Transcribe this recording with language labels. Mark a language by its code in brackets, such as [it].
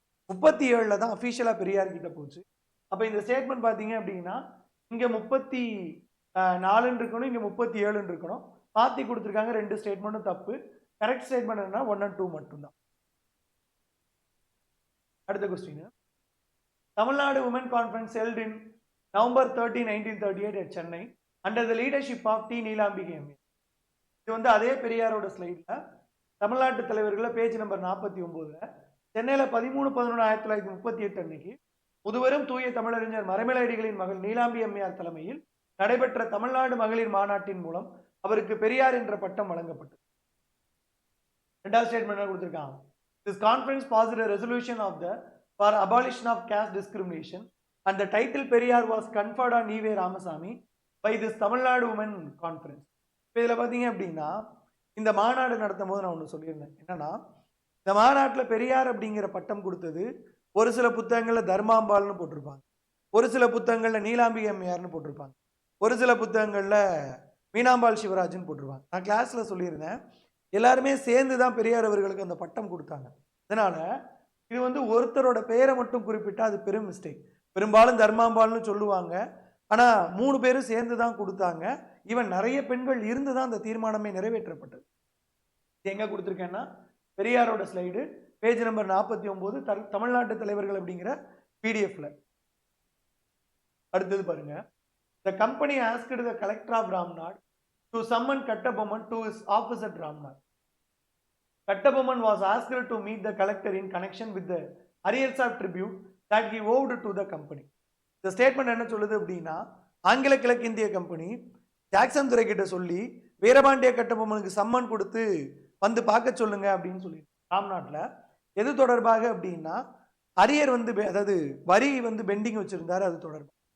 [ta] 37ல் தான் அபிஷியலா பெரியார் கிட்ட போச்சு. அப்ப இந்த ஸ்டேட்மெண்ட் பாத்தீங்க அப்படின்னா இங்க 34 இருக்கணும், இங்க 37 இருக்கணும். மாற்றி கொடுத்துருக்காங்க. 2 ஸ்டேட்மெண்ட்டும் தப்பு. கரெக்ட் ஸ்டேட்மெண்ட் என்ன? 1 and 2 மட்டும்தான். அடுத்த question. [en] Tamil Nadu Women Conference held in November 30, 1938 at Chennai under the leadership of T. Neelambike MA. [ta] இது வந்து அதே பெரியாரோட ஸ்லைட்ல தமிழ்நாட்டு தலைவர்கள பேஜ் நம்பர் 49ல சென்னையில 13/11/1938 அன்னைக்கு முதுவரும் தூய தமிழறிஞர் மறைமலையடிகளின் மகள் நீலாம்பி அம்மையார் தலைமையில் நடைபெற்ற தமிழ்நாடு மகளிர் மாநாட்டின் மூலம் அவருக்கு பெரியார் என்ற பட்டம் வழங்கப்பட்டது. ரெண்டாவது ஸ்டேட்மெண்ட் கொடுத்திருக்காங்க. [en] This conference passed a resolution of the for abolition of caste discrimination and the title Periyar was conferred on E.V. Ramasamy by this Tamil Nadu Women Conference. [ta] இப்போ இதில் பார்த்தீங்க அப்படின்னா இந்த மாநாடு நடத்தும் போது நான் ஒன்று சொல்லியிருந்தேன். என்னன்னா இந்த மாநாட்டில் பெரியார் அப்படிங்கிற பட்டம் கொடுத்தது ஒரு சில புத்தகங்களில் தர்மாம்பால்னு போட்டிருப்பாங்க, ஒரு சில புத்தகங்களில் நீலாம்பிகை அம்மையார்னு போட்டிருப்பாங்க, ஒரு சில புத்தகங்களில் மீனாம்பாள் சிவராஜ்னு போட்டிருப்பாங்க. நான் கிளாஸில் சொல்லியிருந்தேன் எல்லாருமே சேர்ந்து தான் பெரியார் அவர்களுக்கு அந்த பட்டம் கொடுத்தாங்க. அதனால இது வந்து ஒருத்தரோட பெயரை மட்டும் குறிப்பிட்டா அது பெரும் மிஸ்டேக். பெரும்பாலும் தர்மாம்பால்னு சொல்லுவாங்க, ஆனால் 3 பேரும் சேர்ந்து தான் கொடுத்தாங்க. ஈவன் நிறைய பெண்கள் இருந்து தான் அந்த தீர்மானமே நிறைவேற்றப்பட்டது. எங்க கொடுத்துருக்கேன்னா பெரியாரோட ஸ்லைடு பேஜ் நம்பர் 49 தமிழ்நாட்டு தலைவர்கள் அப்படிங்கிற பிடிஎஃப்ல. அடுத்தது பாருங்க. [en] The company asked the collector of Ramnad to summon Kattabomman to his office at Ramnad. Kattabomman was asked to meet the collector in connection with the arrears of tribute that he owed to the company. [ta] இந்த statement என்ன சொல்லுது அப்படின்னா, ஆங்கில கிழக்கிந்திய company Jackson துரை கிட்ட சொல்லி Veerapandiya கட்டபொம்மனுக்கு summon கொடுத்து வந்து பார்க்க சொல்லுங்க அப்படின்னு சொல்லி ராம்நாட்டில் எது தொடர்பாக அப்படின்னா அரியர் வந்து அதாவது வரி வந்து பெண்டிங் வச்சிருந்தாரு, அது தொடர்பாக.